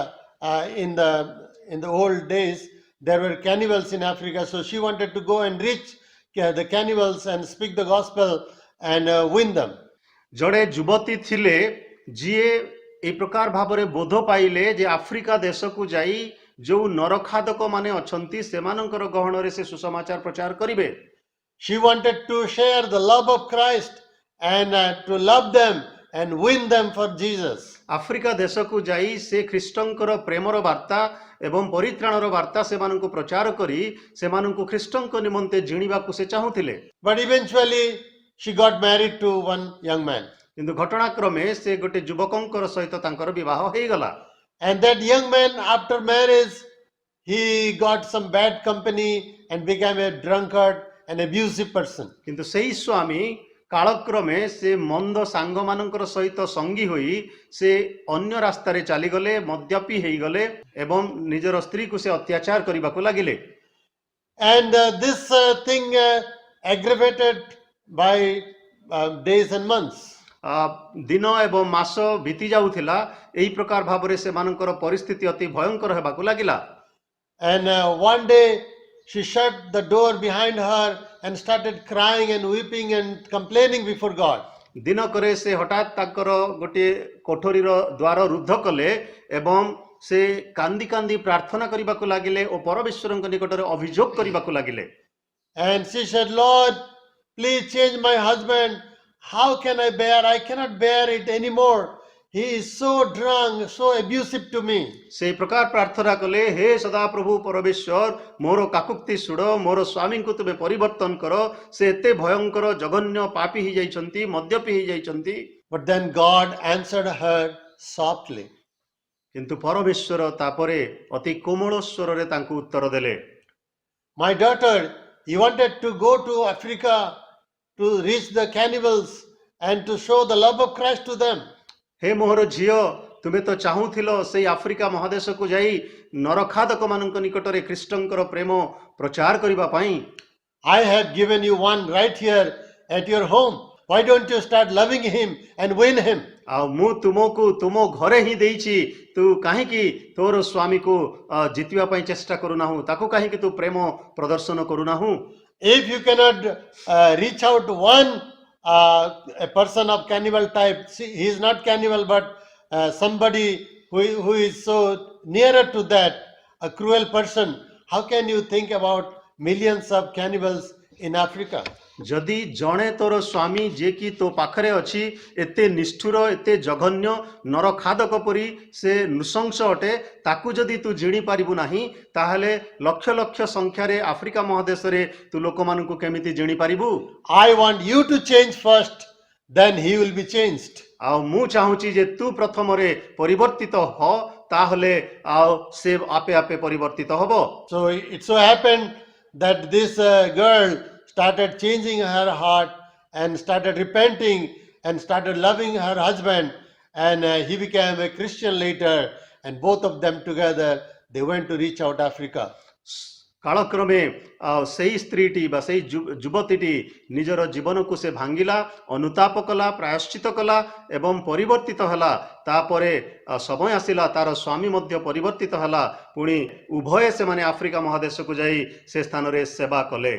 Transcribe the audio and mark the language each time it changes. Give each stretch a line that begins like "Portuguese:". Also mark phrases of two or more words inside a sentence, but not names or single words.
English: In the old days, there were cannibals in Africa, so she wanted to go and reach the cannibals and speak the gospel and win them.
Odia: ଜଣେ ଯୁବତୀ ଥିଲେ ଯିଏ এই ପ୍ରକାର ଭାବରେ ବୋଧ ପାଇଲେ ଯେ ଆଫ୍ରିକା ଦେଶକୁ ଯାଇ ଯେଉଁ ନରଖାଦକ ମାନେ ଅଛନ୍ତି ସେମାନଙ୍କର ଗହଣରେ ସେ ସୁସମାଚାର ପ୍ରଚାର କରିବେ।
English: She wanted to share the love of Christ and to love them and win them for Jesus.
Odia: ଆଫ୍ରିକା ଦେଶକୁ ଯାଇ ସେ ଖ୍ରୀଷ୍ଟଙ୍କର ପ୍ରେମର ବାର୍ତ୍ତା ଏବଂ ପରିତ୍ରାଣର ବାର୍ତ୍ତା ସେମାନଙ୍କୁ ପ୍ରଚାର କରି ସେମାନଙ୍କୁ ଖ୍ରୀଷ୍ଟଙ୍କ ନିମନ୍ତେ ଜିଣିବାକୁ ସେ ଚାହୁଁଥିଲେ।
English: But eventually she got married to one young man.
Odia: କିନ୍ତୁ ଘଟଣାକ୍ରମେ ସେ ଗୋଟେ ଯୁବକଙ୍କର ସହିତ ତାଙ୍କର ବିବାହ ହେଇଗଲା।
English: And that young man, after marriage, he got some bad company and became a drunkard, an abusive person.
Odia: କିନ୍ତୁ ସେଇ ସ୍ୱାମୀ କାଳକ୍ରମେ ସେ ମନ୍ଦ ସାଙ୍ଗମାନଙ୍କର ସହିତ ସଙ୍ଗୀ ହୋଇ ସେ ଅନ୍ୟ ରାସ୍ତାରେ ଚାଲିଗଲେ, ମଦ୍ୟପି ହେଇଗଲେ ଏବଂ ନିଜର ସ୍ତ୍ରୀକୁ ସେ ଅତ୍ୟାଚାର କରିବାକୁ ଲାଗିଲେ।
English: And this thing aggravated by days and months.
Odia: ଦିନ ଏବଂ ମାସ ବିତି ଯାଉଥିଲା, ଏହି ପ୍ରକାର ଭାବରେ ସେମାନଙ୍କର ପରିସ୍ଥିତି ଅତି ଭୟଙ୍କର ହେବାକୁ ଲାଗିଲା।
English: And one day she shut the door behind her and started crying and weeping and complaining before God.
Odia: ଦିନକରେ ସେ ହଠାତ୍ ତାଙ୍କର ଗୋଟିଏ କୋଠରୀର ଦ୍ୱାର ରୁଦ୍ଧ କଲେ ଏବଂ ସେ କାନ୍ଦି କାନ୍ଦି ପ୍ରାର୍ଥନା କରିବାକୁ ଲାଗିଲେ ଓ ପରମେଶ୍ୱରଙ୍କ ନିକଟରେ ଅଭିଯୋଗ କରିବାକୁ ଲାଗିଲେ।
English: And she said, Lord, please change my husband. How can I bear? I cannot bear it anymore. He is so drunk, so abusive to me.
Odia: ସେ ପ୍ରକାର ପ୍ରାର୍ଥନା କଲେ, ହେ ସଦାପ୍ରଭୁ ପରମେଶ୍ୱର, ମୋର କାକୁକ୍ତି ଶୁଣ, ମୋର ସ୍ୱାମୀଙ୍କୁ ତୁମେ ପରିବର୍ତ୍ତନ କର, ସେ ଏତେ ଭୟଙ୍କର ଜଘନ୍ୟ ପାପୀ ହେଇଯାଇଛନ୍ତି, ମଦ୍ୟପି ହେଇଯାଇଛନ୍ତି।
English: But then God answered her softly.
Odia: କିନ୍ତୁ ପରମେଶ୍ୱର ତାପରେ ଅତି କୋମଳ ସ୍ୱରରେ ତାଙ୍କୁ ଉତ୍ତର ଦେଲେ।
English: My daughter, you wanted to go to Africa to reach the cannibals and to show the love of Christ to them.
Odia: ହେ ମୋର ଝିଅ, ତୁମେ ତ ଚାହୁଁଥିଲ ସେଇ ଆଫ୍ରିକା ମହାଦେଶକୁ ଯାଇ ନରଖାଦକ ମାନଙ୍କ ନିକଟରେ ଖ୍ରୀଷ୍ଟଙ୍କର ପ୍ରେମ ପ୍ରଚାର କରିବା ପାଇଁ।
English: I have given you one right here at your home. Why don't you start loving him and win him?
Odia: ଆଉ ମୁଁ ତୁମକୁ ତୁମ ଘରେ ହିଁ ଦେଇଛି, ତୁ କାହିଁକି ତୋର ସ୍ୱାମୀକୁ ଜିତିବା ପାଇଁ ଚେଷ୍ଟା କରୁନାହୁଁ, ତାକୁ କାହିଁକି ତୁ ପ୍ରେମ ପ୍ରଦର୍ଶନ କରୁନାହୁଁ?
English: If you cannot reach out to one a person of cannibal type, see, he is not cannibal, but somebody who is so nearer to that, a cruel person, how can you think about millions of cannibals in Africa?
Odia: ଯଦି ଜଣେ ତୋର ସ୍ୱାମୀ ଯିଏକି ତୋ ପାଖରେ ଅଛି ଏତେ ନିଷ୍ଠୁର, ଏତେ ଜଘନ୍ୟ, ନରଖାଦକ ପରି ସେ ନୃଶଂସ ଅଟେ, ତାକୁ ଯଦି ତୁ ଜିଣି ପାରିବୁ ନାହିଁ, ତାହେଲେ ଲକ୍ଷ ଲକ୍ଷ ସଂଖ୍ୟାରେ ଆଫ୍ରିକା ମହାଦେଶରେ ତୁ ଲୋକମାନଙ୍କୁ କେମିତି ଜିଣି ପାରିବୁ?
English: I want you to change first, then he will be changed.
Odia: ଆଉ ମୁଁ ଚାହୁଁଛି ଯେ ତୁ ପ୍ରଥମରେ ପରିବର୍ତ୍ତିତ ହ, ତାହେଲେ ଆଉ ସେ ଆପେ ଆପେ ପରିବର୍ତ୍ତିତ ହବ।
English: So it so happened that this girl started changing her heart and started repenting and started loving her husband, and he became a Christian later, and both of them together they went to reach out Africa.
Odia: କାଳକ୍ରମେ ସେଇ ସ୍ତ୍ରୀଟି ବା ସେଇ ଯୁବତୀଟି ନିଜର ଜୀବନକୁ ସେ ଭାଙ୍ଗିଲା, ଅନୁତାପ କଲା, ପ୍ରାୟଶ୍ଚିତ କଲା ଏବଂ ପରିବର୍ତ୍ତିତ ହେଲା। ତାପରେ ସମୟ ଆସିଲା, ତାର ସ୍ୱାମୀ ମଧ୍ୟ ପରିବର୍ତ୍ତିତ ହେଲା, ପୁଣି ଉଭୟ ସେମାନେ ଆଫ୍ରିକା ମହାଦେଶକୁ ଯାଇ ସେ ସ୍ଥାନରେ ସେବା କଲେ।